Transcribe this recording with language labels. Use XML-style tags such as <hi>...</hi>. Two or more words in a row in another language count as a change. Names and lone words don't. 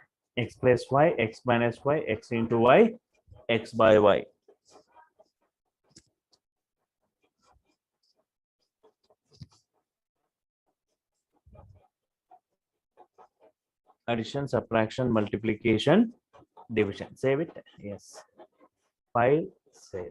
<en>x plus y, x minus y, x into y, x by y. Addition, subtraction, multiplication, division. Save it. Yes. File, save.</en>